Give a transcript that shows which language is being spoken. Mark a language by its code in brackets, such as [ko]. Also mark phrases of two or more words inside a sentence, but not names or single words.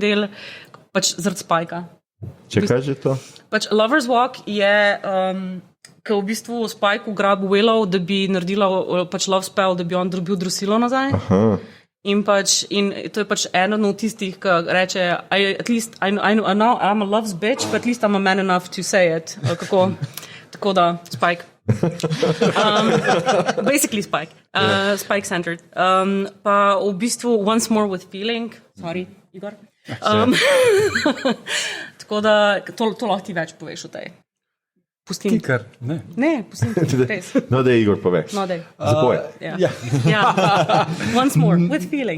[sl] del, pač zaradi Spikea. Če kaj že to? Pač Lover's Walk je, ko v bistvu Spike ugrabi Willow, da bi naredila pač [en] love spell, [sl] da bi on dobil drusilo nazaj. In to je pač eno od tistih, ki reče, [en] I know I'm a love's bitch, but at least I'm a man enough to say it. [sl] Tako da, [en] Spike. Basically Spike. Spike-centered. [sl] Pa v bistvu Once More with Feeling. [en] Sorry, [sl] Igor. Tako da, to lahko ti več poveš o tej. Pustim. Tikar, ne. Ne, pustim ti, res. No, da je Igor pove. No, da je. Zapoj. Ja. [en] Once More with Feeling.